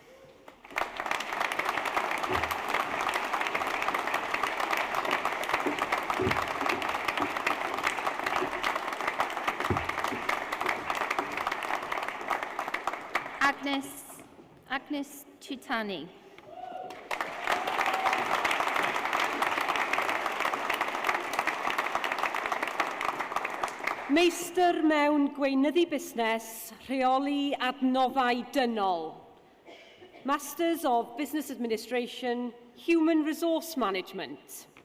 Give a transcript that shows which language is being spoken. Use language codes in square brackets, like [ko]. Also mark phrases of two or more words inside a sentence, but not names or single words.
[cy] Agnes Tutani. Meistr mewn gweinyddu busnes, rheoli adnoddau dynol. [en] Masters of Business Administration, Human Resource Management.